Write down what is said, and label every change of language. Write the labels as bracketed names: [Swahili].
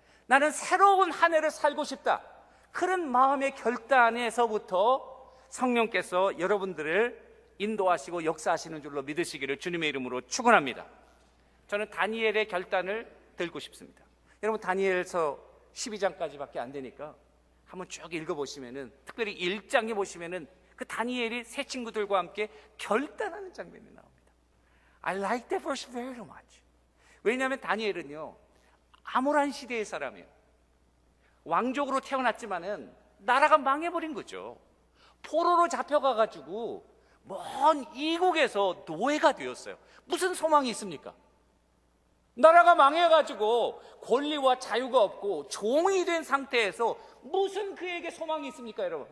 [Korean] 나는 새로운 한 해를 살고 싶다. 그런 마음의 결단에서부터 성령께서 여러분들을 인도하시고 역사하시는 줄로 믿으시기를 주님의 이름으로 축원합니다. 저는 다니엘의 결단을 들고 싶습니다. 여러분, 다니엘서 12장까지밖에 안 되니까 한번 쭉 읽어보시면은, 특별히 1장에 보시면은 그 다니엘이 새 친구들과 함께 결단하는 장면이 나옵니다. [English] I like that verse very much. [Korean] 왜냐하면 다니엘은요, 암울한 시대의 사람이에요. 왕족으로 태어났지만은 나라가 망해버린 거죠. 포로로 잡혀가가지고 먼 이국에서 노예가 되었어요. 무슨 소망이 있습니까? 나라가 망해가지고 권리와 자유가 없고 종이 된 상태에서 무슨 그에게 소망이 있습니까, 여러분?